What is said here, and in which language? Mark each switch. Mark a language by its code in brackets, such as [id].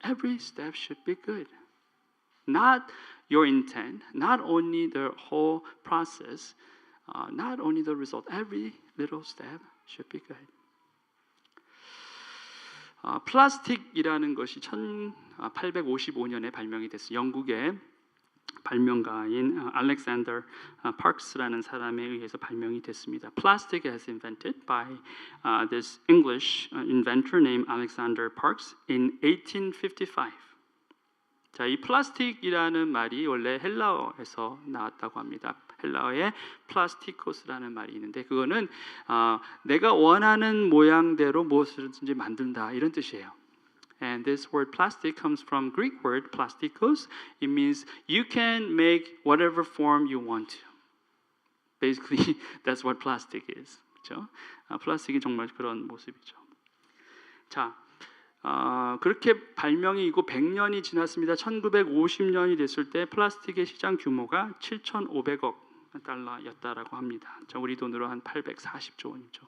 [en] Every step should be good. Not your intent, not only the whole process, not only the result. Every little step should be good. [ko] 플라스틱이라는 것이 1855년에 발명이 됐어요. 영국의 발명가인 알렉산더 파크스라는 사람에 의해서 발명이 됐습니다. [en] Plastic was invented by this English inventor named Alexander Parkes in 1855. [ko] 자, 이 플라스틱이라는 말이 원래 헬라어에서 나왔다고 합니다. 헬라어에 플라스티코스라는 말이 있는데 그거는 내가 원하는 모양대로 무엇이든지 만든다 이런 뜻이에요. [en] And this word plastic comes from Greek word plastikos. It means you can make whatever form you want to. Basically, that's what plastic is. [ko] 그렇죠? 플라스틱이 정말 그런 모습이죠. 자, 그렇게 발명이 이고 100년이 지났습니다. 1950년이 됐을 때 플라스틱의 시장 규모가 7,500억 달러였다라고 합니다. 자, 우리 돈으로 한 840조 원이죠.